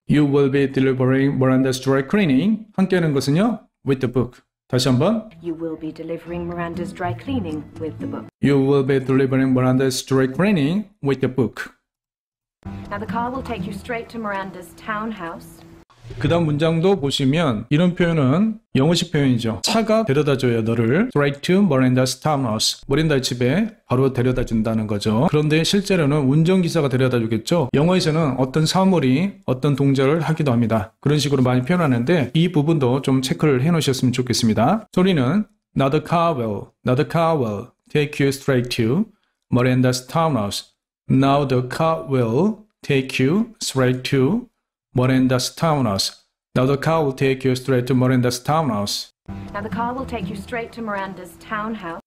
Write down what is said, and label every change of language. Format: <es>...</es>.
<en>You will be delivering Miranda's dry cleaning.</en> <ko>함께 하는 것은요.</ko> <en>with the book.</en> <ko>다시 한번.</ko> <en>You will be delivering Miranda's dry cleaning with the book. You will be delivering Miranda's dry cleaning with the book. Now the car will take you straight to Miranda's townhouse.</en> <ko>그 다음 문장도 보시면 이런 표현은 영어식 표현이죠. 차가 데려다줘요 너를.</ko> <en>Straight to Miranda's townhouse.</en> <ko>미란다의 집에 바로 데려다준다는 거죠. 그런데 실제로는 운전기사가 데려다주겠죠. 영어에서는 어떤 사물이 어떤 동작을 하기도 합니다. 그런 식으로 많이 표현하는데 이 부분도 좀 체크를 해놓으셨으면 좋겠습니다. 소리는</ko> <en>Now the car will take you straight to Miranda's townhouse. Now the car will take you straight to Miranda's townhouse. Now the car will take you straight to Miranda's townhouse. Now the car will take you straight to Miranda's townhouse.</en>